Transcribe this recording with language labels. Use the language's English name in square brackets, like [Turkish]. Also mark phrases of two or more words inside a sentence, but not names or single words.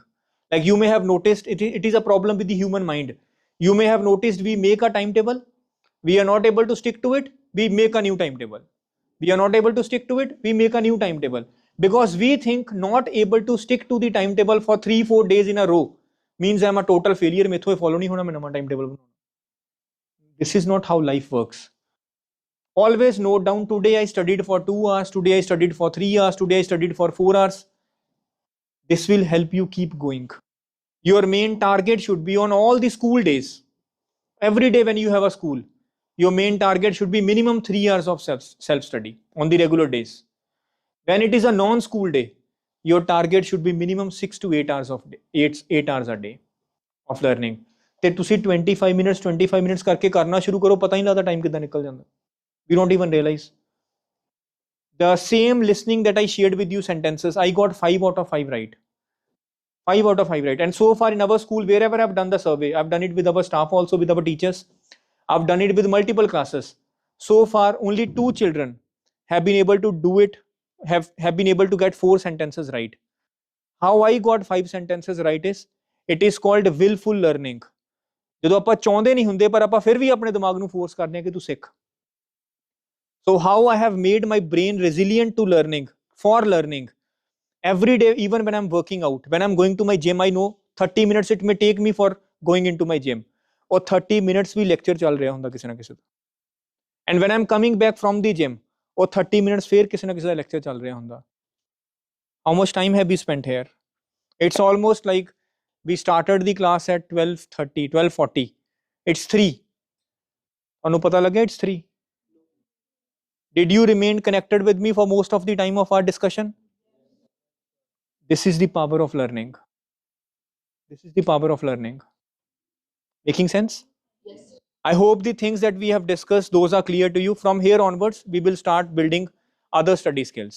[English] Like you may have noticed, it is a problem with the human mind. You may have noticed we make a timetable, we are not able to stick to it, we make a new timetable. We are not able to stick to it, we make a new timetable. Because we think not able to stick to the timetable for 3-4 days in a row means I'm a total failure. [Hindi] मेरे follow नहीं होना मैं नया timetable. [English] This is not how life works. Always note down, today I studied for 2 hours, today I studied for 3 hours, today I studied for 4 hours. This will help you keep going. Your main target should be on all the school days. Every day when you have a school, your main target should be minimum 3 hours of self-study on the regular days. When it is a non-school day, your target should be minimum 6 to 8 hours of 8 hours a day of learning. [Punjabi] ਤੇ ਤੁਸੀਂ 25 minutes ਕਰਕੇ ਕਰਨਾ ਸ਼ੁਰੂ ਕਰੋ, ਪਤਾ ਹੀ ਨਹੀਂ ਲੱਗਦਾ ਟਾਈਮ ਕਿੱਦਾਂ ਨਿਕਲ ਜਾਂਦਾ. [English] We don't even realize. The same listening that I shared with you sentences, I got 5 out of 5 right. 5 out of 5 right. And so far in our school, wherever I've done the survey, I've done it with our staff also, with our teachers. I've done it with multiple classes. So far, only 2 children have been able to do it, have been able to get 4 sentences right. How I got 5 sentences right is, it is called willful learning. [Punjabi] ਜਦੋਂ ਆਪਾਂ ਚਾਹੁੰਦੇ ਨਹੀਂ ਹੁੰਦੇ ਪਰ ਆਪਾਂ ਫਿਰ ਵੀ ਆਪਣੇ ਦਿਮਾਗ ਨੂੰ ਫੋਰਸ ਕਰਦੇ ਹਾਂ ਕਿ ਤੂੰ ਸਿੱਖ. [English] So how I have made my brain resilient to learning, for learning. Every day, even when I'm working out, when I'm going to my gym, I know 30 minutes it may take me for going into my gym. Or 30 minutes [Punjabi] भी lecture चल रहा ਹੁੰਦਾ ਕਿਸੇ ਨਾ ਕਿਸੇ ਦਾ. [English] And when I'm coming back from the gym, or 30 minutes [Punjabi] ਫਿਰ ਕਿਸੇ ਨਾ ਕਿਸੇ ਦਾ lecture ਚੱਲ ਰਿਹਾ ਹੁੰਦਾ. [English] How much time have we spent here? It's almost like we started the class at 12:30, 12:40. It's 3. [Punjabi] ਤੁਹਾਨੂੰ ਪਤਾ ਲੱਗਿਆ it's 3. [English] Did you remain connected with me for most of the time of our discussion? This is the power of learning. This is the power of learning. Making sense? Yes. I hope the things that we have discussed, those are clear to you. From here onwards, we will start building other study skills.